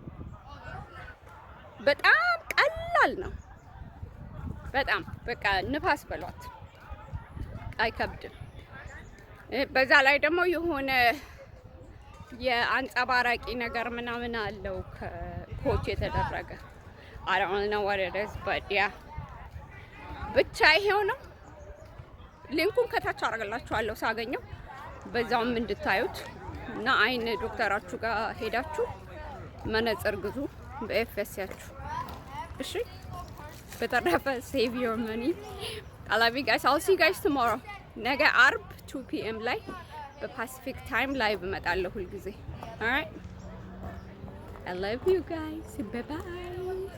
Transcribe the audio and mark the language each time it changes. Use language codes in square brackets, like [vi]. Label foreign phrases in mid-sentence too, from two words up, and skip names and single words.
[am] በጣም ቀላል ነው። በጣም በቃ ንፋስ በሏት፣ አይከብድም። በዛ ላይ ደግሞ የሆነ የአንጸባራቂ ነገር ምናምን አለው ከኮች የተደረገ [en] I don't know what it is but yeah [am] ብቻ ይሄው ነው። ሊንኩን ከታች አደርግላችኋለሁ ሳገኘው፣ በዛውም እንድታዩት እና አይን ዶክተራችሁ ጋር ሄዳችሁ መነጽር ግዙ በኤፍኤስኤያችሁ። እሺ በተረፈ [en] save your money. I love you guys. I'll see you guys tomorrow. [am] ነገ አርብ 2 PM ላይ በፓሲፊክ ታይም ላይቭ እመጣለሁ ሁልጊዜ። [en] All right. I love you guys. Bye bye.